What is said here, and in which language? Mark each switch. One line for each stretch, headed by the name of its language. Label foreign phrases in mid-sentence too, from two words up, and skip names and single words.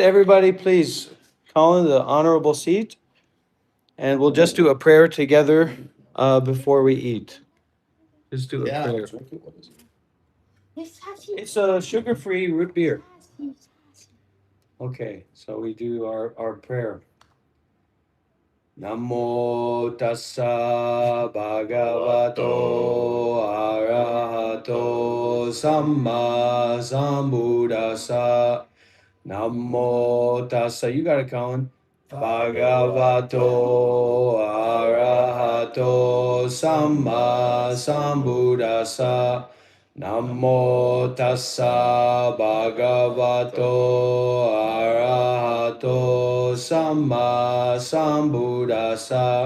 English: Everybody, please call in the honorable seat. And we'll just do a prayer together before we eat. Just do a prayer. It's a sugar-free root beer. Sassy. Okay, so we do our prayer.
Pali: Namo tassa bhagavato arahato samma sambuddhassa. Namo tassa.
English: You got it, Colin.
Pali: Bhagavato arahato samma sambuddhassa. Namo tassa bhagavato arahato samma sambuddhassa.